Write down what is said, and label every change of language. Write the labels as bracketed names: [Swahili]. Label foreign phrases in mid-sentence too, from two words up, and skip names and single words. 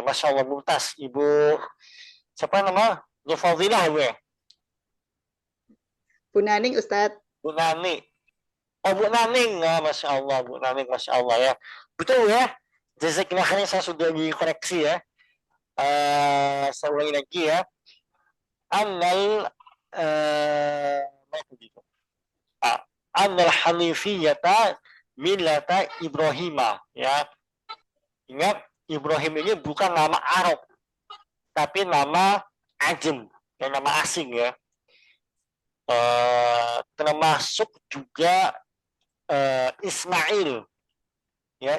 [Arabic] ما شاء الله ممتاز. [Indonesian] Ibu siapa nama? Bu Fadilah ya? Bu Naning Ustaz. Bu Nani. Oh, Bu Naning. Nah, [Arabic] ما شاء الله, [Indonesian] Bu Naning, [Arabic] ما شاء الله [Indonesian] ya. Betul ya. [Arabic] جزاك الله خيرا, [Indonesian] saya sudah dikoreksi ya. Saya ulangi lagi ya. [Arabic] أن الحنيفية ملة إبراهيم ya. [Indonesian] Ingat, Ibrahim ini bukan nama Arab, tapi nama Ajam, yang nama asing ya. Termasuk juga Ismail ya.